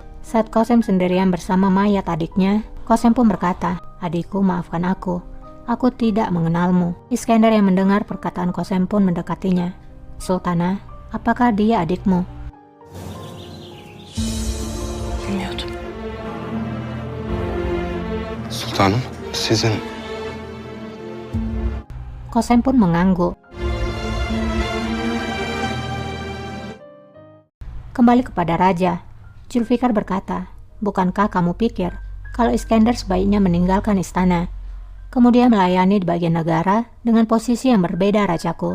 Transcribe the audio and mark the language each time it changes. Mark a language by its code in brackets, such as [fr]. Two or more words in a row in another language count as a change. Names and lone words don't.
[id] Saat Qasem sendirian bersama mayat adiknya, Qasem pun berkata, "Adikku, maafkan aku. Aku tidak mengenalmu." Iskandar yang mendengar perkataan Qasem pun mendekatinya. "Sultanah, apakah dia adikmu?" [tr] Bilmiyordum. Sultanım, sizin... [id] Qasem pun mengangguk. Kembali kepada raja, Zulfikar berkata, "Bukankah kamu pikir kalau Iskandar sebaiknya meninggalkan istana, kemudian melayani di bagian negara dengan posisi yang berbeda, rajaku?"